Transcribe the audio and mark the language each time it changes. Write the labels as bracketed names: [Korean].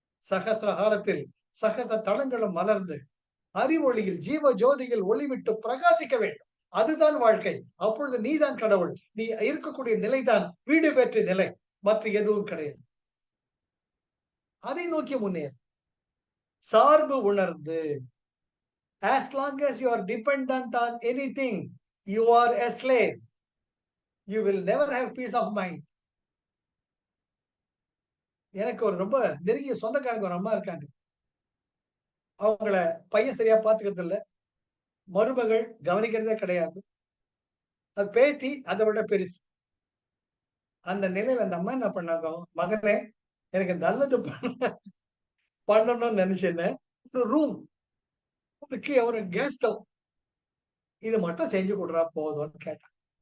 [Tamil] சகசிரஹாரத்தில் சகச தளங்களும் மலர்ந்து அறிவொளியில் ஜீவ ஜோதியில் ஒளிவிட்டு பிரகாசிக்க வேண்டும். அதுதான் வாழ்க்கை. அப்பொழுது நீதான் கடவுள். நீ இருக்கக்கூடிய நிலைதான் வீடு பெற்ற நிலை, மற்ற எதுவும் கிடையாது. அதை நோக்கி முன்னேறு. சார்பு உணர்ந்து, [English] as long as you are dependent on anything, you are a slave. You will never have peace of mind. [Tamil] எனக்கு ஒரு ரொம்ப நெருங்கிய சொந்தக்காரங்க ஒரு அம்மா இருக்காங்க. அவங்கள பையன் சரியா பாத்துக்கிறது இல்ல, மருமகள் கவனிக்கிறதே கிடையாது, அது பேத்தி அதை விட பெருசு. அந்த நிலையில அந்த அம்மா என்ன பண்ணாங்க, மகனே எனக்கு நல்லது பண்ணணும்னு நினைச்சேன்னு ஒரு ரூம், ஒரு கேஸ் ஸ்டவ் இது மட்டும் செஞ்சு கொடுறா போதும்னு கேட்டான்.